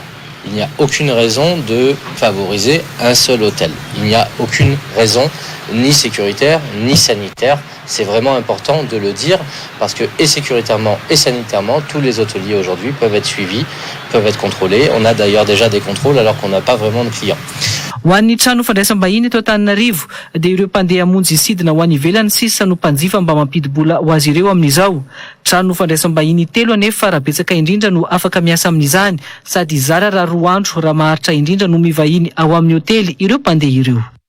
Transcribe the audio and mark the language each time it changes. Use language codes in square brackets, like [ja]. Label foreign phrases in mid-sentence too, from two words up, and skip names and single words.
[fr] Il n'y a aucune raison de favoriser un seul hôtel. Il n'y a aucune raison ni sécuritaire ni sanitaire. C'est vraiment important de le dire parce que et sécuritairement et sanitairement, tous les hôteliers aujourd'hui peuvent être suivis, peuvent être contrôlés. On a d'ailleurs déjà des contrôles alors qu'on n'a pas vraiment de clients. [mg] Ho an'ny trano fandraisam-bahiny eto Antananarivo dia ireo mpandeha hamonjy sidina ho any ivelany sisa no mpanjifa mba mampidi-bola ho azy ireo amin'izao. Trano fandraisam-bahiny telo anefa raha betsaka indrindra no afaka miasa amin'izany sady zara raha 2 andro raha maharitra indrindra no mivahiny ao amin'ny hotely ireo mpandeha ireo.